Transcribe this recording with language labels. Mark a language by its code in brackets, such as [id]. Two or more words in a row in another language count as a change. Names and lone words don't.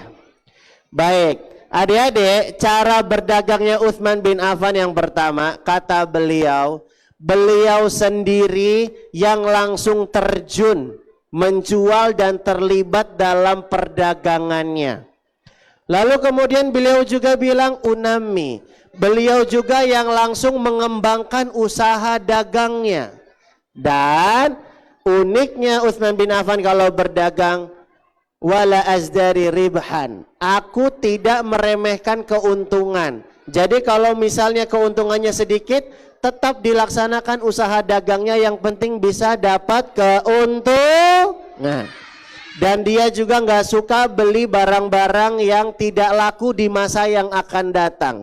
[id] Baik, adik-adik, cara berdagangnya Utsman bin Affan yang pertama, kata beliau, beliau sendiri yang langsung terjun menjual dan terlibat dalam perdagangannya. Lalu kemudian beliau juga bilang unami, beliau juga yang langsung mengembangkan usaha dagangnya. Dan uniknya Utsman bin Affan kalau berdagang, [ar] ولا أزدري ربحا, [id] aku tidak meremehkan keuntungan. Jadi kalau misalnya keuntungannya sedikit, tetap dilaksanakan usaha dagangnya, yang penting bisa dapat keuntungan. Dan dia juga nggak suka beli barang-barang yang tidak laku di masa yang akan datang.